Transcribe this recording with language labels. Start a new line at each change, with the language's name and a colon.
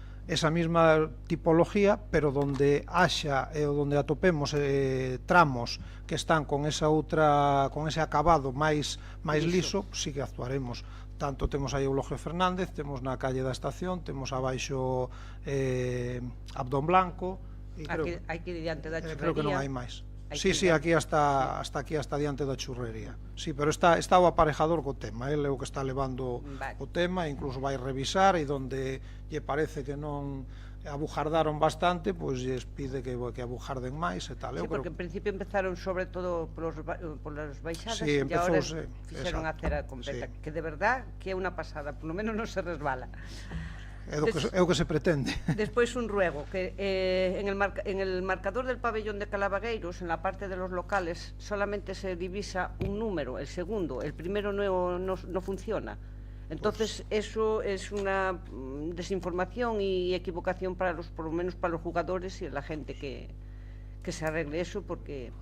Galician: Esa mesma tipología, pero donde haxa e onde atopemos tramos que están con esa outra, con ese acabado máis liso, sí que actuaremos. Tanto temos aí Eulogio Fernández, temos na calle da Estación, temos abaixo Abdón Blanco, e aquí diante da churrería. Creo que non hai máis. Sí, aquí hasta diante da churrería. Sí, pero está o aparejador co tema, ele é o que está levando o tema, incluso vai revisar, e donde lle parece que non abujardaron bastante, pois lles pide que abujarden máis e tal. Sí, porque en principio empezaron sobre todo polas baixadas, e agora fixeron a acera completa, que de verdad que é unha pasada, por lo menos non se resbala. É o que se pretende.
Spanish: Despois un ruego, que en el marcador del pabellón de Calavagueiros, en la parte de los locales, solamente se divisa un número, el segundo, el primero no funciona. Entonces eso es una desinformación y equivocación por lo menos para los jugadores y la gente que se arregle eso, porque...